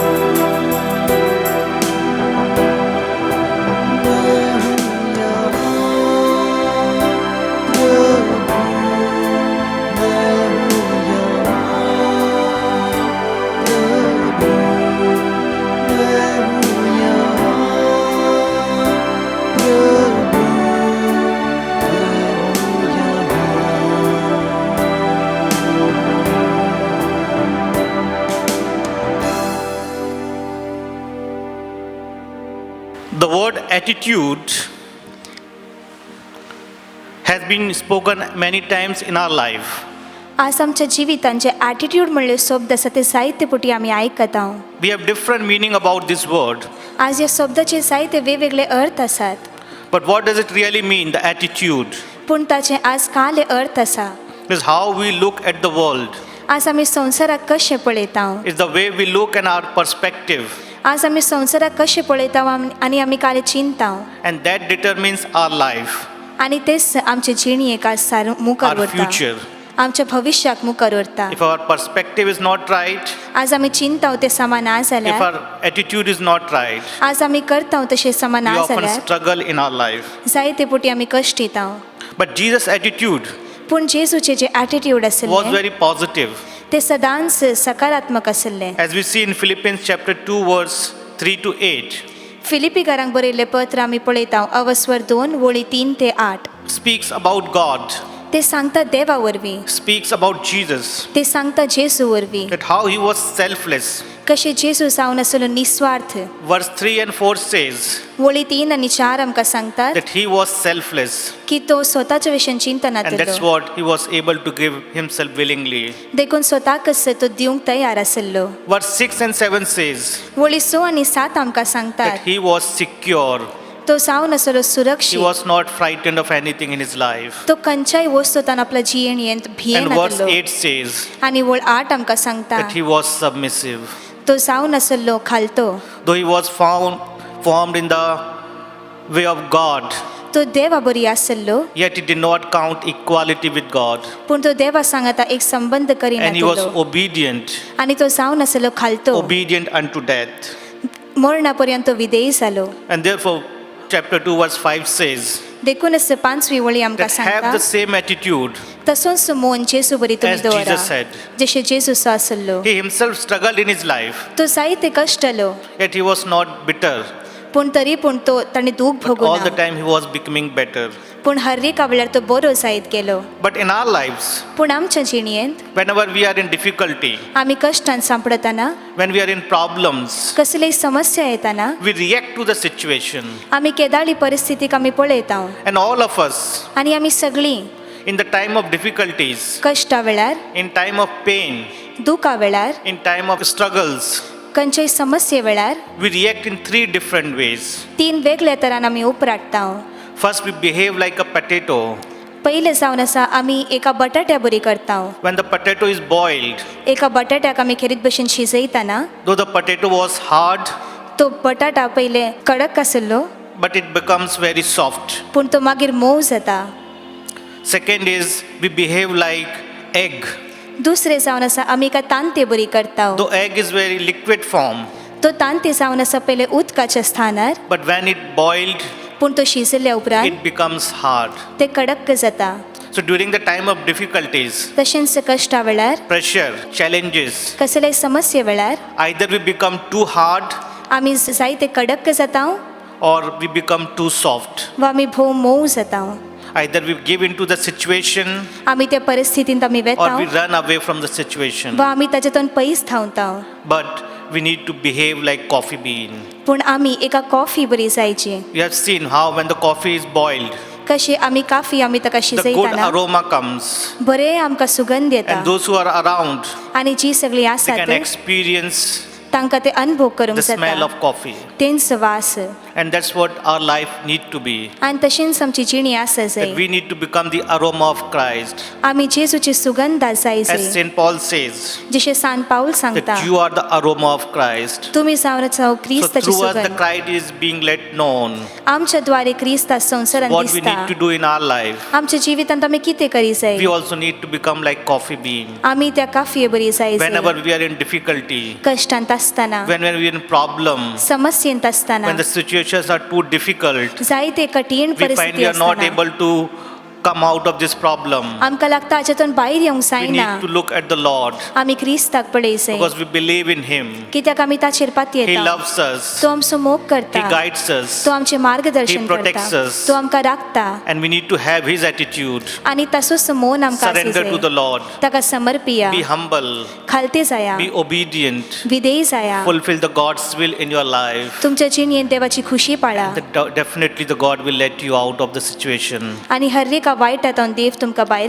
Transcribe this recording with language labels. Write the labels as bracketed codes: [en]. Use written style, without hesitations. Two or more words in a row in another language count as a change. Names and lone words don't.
[hi] मैं हूँ यहाँ प्रभु, मैं हूँ यहाँ प्रभु, मैं हूँ यहाँ प्रभु, मैं हूँ [en] The word attitude has been spoken many times in our life. [kok] आज आमच्या जिवितांचे ॲटिट्यूड म्हणले शब्द आसा ते जायते पुटी आमी आयकत आहों. [en] We have different meaning about this word. [kok] आज ह्या शब्दाचे जायते वेगवेगळे अर्थ आसात. [en] But what does it really mean, the attitude? [kok] पूण ताचे आज काले अर्थ आसा. [en] is how we look at the world. [kok] आज आमी संवसाराक कशें पळयता. [en] It's the way we look and our perspective. [kok] आज आमी संवसाराक कशें पळयता आनी आमी काले चिंता. [en] And that determines our life, [kok] आनी तेच आमचे जिणयेक आज मुखार [en] our [kok] व्हरता. [en] future. [kok] आमच्या भविश्याक मुखार व्हरता. [en] If our perspective is not right, [kok] आज आमी चिंता ते समान ना [en] if [kok] जाल्यार, [en] our attitude is not right, [kok] आज आमी करता तशें समान [en] we [kok] ना [en] often [kok] जाल्यार [en] struggle in our life. [kok] जायते पुटी आमी कश्ट दिता. [en] But Jesus' attitude [kok] पूण जेजूचे जे एटिट्यूड [en] was [kok] आसले [en] very positive. [kok] ते सदांच सकारात्मक आसले. [en] As we see in Philippians chapter 2 verse 3 to 8, [kok] फिलिपिकारांक बरयल्ले पत्र आमी पळयता अवस्वर 2 वळी 3 ते 8. [en] speaks about God, [kok] ते सांगता देवा वरवीं, [en] speaks about Jesus, [kok] ते सांगता जेजू वरवीं, [en] that how he was selfless. [kok] कशें जेजू जावन आसलो निस्वार्थ. [en] Verse 3 and 4 says [kok] वळी 3 आनी 4 आमकां सांगतात [en] that he was selfless, [kok] की तो स्वताच्या विशयी चिंता [en] and that's [kok] नासलो. [en] what he was able to give himself willingly. [kok] देखून स्वताकच तो दिवंक तयार आसलो. [en] Verse 6 and 7 says [kok] वळी 6 आनी 7 आमकां सांगतात [en] that he was secure. [kok] तो जावन आसलो [en] He [kok] सुरक्षीत. [en] was not frightened of anything in his life. [kok] तो खंयच्याय वस्तूंतल्यान आपल्या जियेंत भियेन [en] And verse [kok] नासलो. [en] 8 says [kok] आनी वळ 8 आमकां सांगता [en] that he was submissive. [kok] तो जावन आसलो खालतो. [en] Though he was formed in the way of God, [kok] तो देवा बरी आसलो, [en] yet he did not count equality with God. [kok] पूण तो देवा सांगता एक संबंध [en] And he was [kok] करिनासलो. [en] obedient, [kok] आनी तो जावन आसलो खालतो. [en] obedient unto death. [kok] मरणा पर्यंत तो विधेय जालो. [en] And therefore, chapter 2 verse 5 says [kok] देखूनच 5वी वळी आमकां [en] that have [kok] सांगता [en] the same attitude [kok] तसोच मोन जेजू बरी तुमी [en] as Jesus [kok] दवरा. [en] said. [kok] जशें जेजूचो आसलो. [en] He himself struggled in his life, [kok] तो जायते कश्ट आलो, [en] yet he was not bitter. [kok] पूण तरी पूण तो ताणें दूख [en] But all the [kok] भोगून [en] time he was becoming better. [kok] पूण हर एका वेळार तो बरो जायत गेलो. [en] But in our lives, [kok] पूण आमच्या जिणयेंत [en] whenever we are in difficulty, [kok] आमी कश्टान सांपडताना, [en] when we are in problems, [kok] कसलीय समस्या येताना [en] we react to the situation. [kok] आमी केदाळी परिस्थितीक आमी पळयता. [en] And all of us, [kok] आनी आमी सगळीं [en] in the time of difficulties, [kok] कश्टा वेळार, [en] in time of pain, [kok] दुखा वेळार, [en] in time of struggles, [kok] खंयच्याय समस्ये वेळार [en] we react in 3 different ways. [kok] 3 वेगळ्या तरान आमी उपराटता. [en] First, we behave like a potato. [kok] पयले जावन आसा आमी एका बटाट्या बरी करता. [en] When the potato is boiled, [kok] एका बटाट्याक आमी खेरीत भशेन शिजयताना [en] though the potato was hard, [kok] तो बटाटा पयले कडक आसलो, [en] but it becomes very soft. [kok] पूण तो मागीर मोव जाता. [en] Second is, we behave like egg. [kok] दुसरे जावन आसा आमी एका तांते बरी करता. [en] Though egg is very liquid form, [kok] तो तांते जावन आसा पयले उदकाच्या स्थानार, [en] but when it boiled, [kok] पूण तो शिजल्या उपरांत [en] it becomes hard. [kok] ते कडक जाता. [en] So during the time of difficulties, [kok] तशेंच कश्टा वेळार, [en] pressure, challenges, [kok] कसलेय समस्ये वेळार [en] either we become too hard [kok] आमी जायते कडक जाता [en] or we become too soft. [kok] वा आमी भोव मोव जाता. [en] Either we give into the situation [kok] आमी त्या परिस्थितींत आमी [en] or [kok] वेता [en] we run away from the situation. [kok] वा आमी ताजेतून पयस धांवता. [en] But we need to behave like coffee bean. [kok] पूण आमी एका कॉफी बरी जायची. [en] We have seen how when the coffee is boiled, [kok] कशी आमी काफी आमी ताका [en] the good [kok] शिजयताना [en] aroma comes, [kok] बरे आमकां सुगंध येता. [en] and those who are around, [kok] आनी जी सगळीं [en] they [kok] आसात [en] can experience [kok] तांकां ते अनुभव करूंक [en] the smell [kok] जाता. [en] of coffee. [kok] तेंच वास. [en] And that's what our life need to be. [kok] आनी तशेंच आमची जिणी आसा [en] That [kok] जाय. [en] we need to become the aroma of Christ. [kok] आमी जेजूची सुगंध जाय [en] As [kok] जाय. [en] St. Paul says, [kok] जशें सान पाऊल सांगता, [en] that you are the aroma of Christ. [kok] तुमी जावन [en] So [kok] क्रिस्ताची [en] through us the [kok] सुगंध. [en] Christ is being let known. [kok] आमच्या द्वारे क्रिस्ता संवसारांत [en] What we [kok] दिसता. [en] need to do in our life. [kok] आमच्या जिवितांत आमी कितें करी जाय. [en] We also need to become like coffee bean. [kok] आमी त्या काफये बरी जाय [en] Whenever [kok] जाय. [en] we are in difficulty, [kok] कश्टांत आसतना, [en] when we are in problem, [kok] समस्येंत आसतना, [en] when the situations are too difficult, [kok] जायते कठीण [en] we find [kok] परिस्थिती [en] we are not [kok] आसतना [en] able to come out of this problem. [kok] आमकां लागता हाच्यातून भायर येवंक [en] We [kok] जायना. [en] need to look at the Lord [kok] आमी क्रिस्ताक पळय जाय. [en] because we believe in Him. [kok] कित्याक आमी ताचेर पाती [en] He [kok] येता. [en] loves us. [kok] तो आमचो मोग [en] He [kok] करता. [en] guides us. [kok] तो आमचे मार्गदर्शन [en] He protects [kok] करता. [en] us. [kok] तो आमकां राखता. [en] And we need to have His attitude. [kok] आनी तसोच मोन आमकां [en] Surrender to the Lord. [kok] ताका समर्पिया. [en] Be humble. [kok] खालते जाया. [en] Be obedient. [kok] विधेय जाया. [en] Fulfill the God's will in your life. [kok] तुमच्या जिणयेंत देवाची खुशी पाळा. [en] Definitely the God will let you out of the situation. [kok] आनी हर एका एका वायटांतून देव तुमकां भायर